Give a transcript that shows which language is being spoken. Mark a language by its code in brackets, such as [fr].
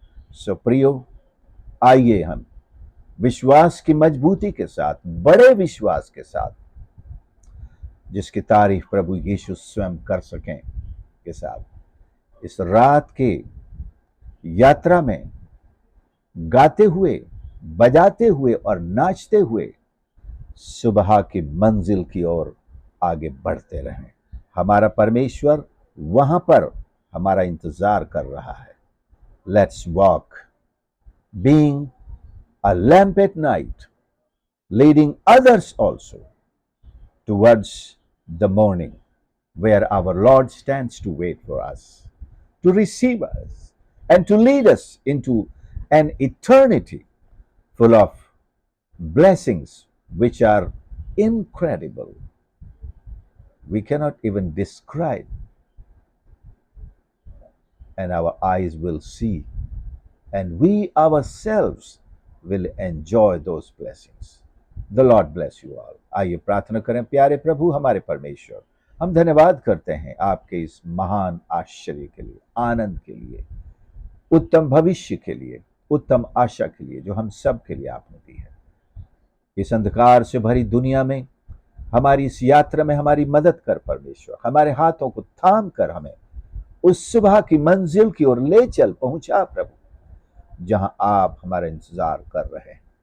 [hi] सो प्रियो, आइए हम विश्वास की मजबूती के साथ, बड़े विश्वास के साथ, जिसकी तारीफ प्रभु यीशु स्वयं कर सकें, के साथ इस रात के यात्रा में गाते हुए, बजाते हुए और नाचते हुए सुबह की मंजिल की ओर आगे बढ़ते रहें। हमारा परमेश्वर वहां पर हमारा इंतजार कर रहा है। [en] Let's walk being a lamp at night, leading others also towards the morning, where our Lord stands to wait for us, to receive us, and to lead us into an eternity full of blessings which are incredible. We cannot even describe, and our eyes will see, and we ourselves will enjoy those blessings. The Lord bless you all. [hi] आइए प्रार्थना करें। प्यारे प्रभु हमारे परमेश्वर, हम धन्यवाद करते हैं आपके इस महान आश्चर्य के लिए, आनंद के लिए, उत्तम भविष्य के लिए, उत्तम आशा के लिए जो हम सब के लिए आपने दी है। इस अंधकार से भरी दुनिया में हमारी इस यात्रा में हमारी मदद कर परमेश्वर, हमारे हाथों को थाम कर हमें उस सुबह की मंजिल की ओर ले चल, पहुंचा प्रभु, जहां आप हमारा इंतजार कर रहे हैं।